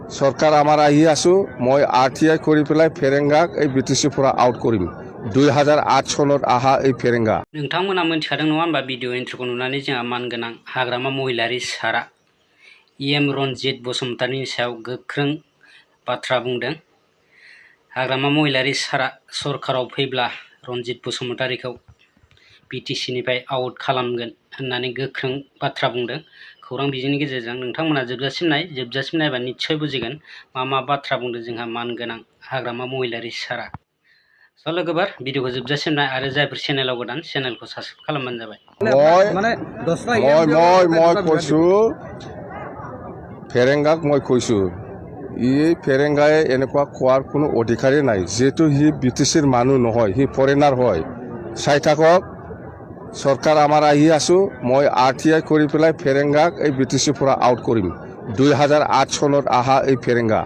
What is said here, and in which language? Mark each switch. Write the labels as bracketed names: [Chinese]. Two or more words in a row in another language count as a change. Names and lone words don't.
[Assamese] সরকার আমার আহি আছো মই RTI কৰি পেলাই ফেৰেংগাক এই BTC পৰা আউট কৰিম 2008 সনত আহা এই ফেৰেংগা [Bodo] नोंथांमोना मोनथिखादों नङा होनबा भिडिअ इन्ट्र'खौ नुनानै जोंहा मानगोनां हाग्रामा महिलारि सारा EM रनजित बसुमतारिनि सायाव गोख्रों बाथ्रा बुंदों। हाग्रामा महिलारि सारा सरकाराव फैब्ला रनजित बसुमतारिखौ BTC निफ्राय आउट खालामगोन होननानै गोख्रों बाथ्रा बुंदों। खौरां बिजोंनि गेजेरजों नोंथांमोना जोबजासिम नायबा निश्चय बुजिगोन मा बाथ्रा बुंदों जोंहा मानगोनां हाग्रामा महिलारि सारा। स' लोगोफोर भिडिअखौ जोबजासिम नाय आरो जायफोर चेनेलाव गोदान चेनेलखौ साबस्क्राइब खालामबानो जाबाय। [Assamese] মই কৈছো ফেৰেংগাক মই কৈছো এই ফেৰেংগাই এনেকুৱা কোৱাৰ কোনো অধিকাৰেই নাই যেহেতু সি BTCৰ মানুহ নহয় সি ফৰেনাৰ হয়। চাই থাকক সরকার আমার আহি আছো মই RTI কৰি পেলাই ফেৰেংগাক এই BTC পৰা আউট কৰিম 2008 সনত আহা এই ফেৰেংগা।